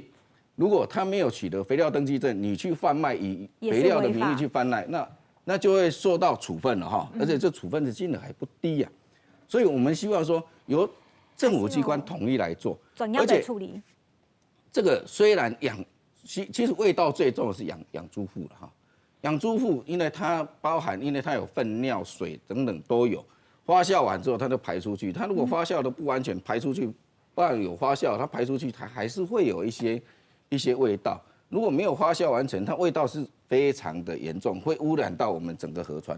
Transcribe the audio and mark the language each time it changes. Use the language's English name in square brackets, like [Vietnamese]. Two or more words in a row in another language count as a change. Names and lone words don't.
[Chinese] 如果他沒有取得肥料登記證，你去販賣以肥料的名義去販賣，那就會受到處分了哈，而且這處分的金額還不低呀。所以我們希望說由政府機關統一來做，而且處理。這個雖然其實味道最重的是養豬戶了哈，養豬戶因為它包含，因為它有糞尿水等等都有， 发酵完之后它就排出去。它如果发酵的不完全排出去，不然有发酵，它排出去它还是会有一些味道。如果没有发酵完成，它味道是非常的严重，会污染到我们整个河川。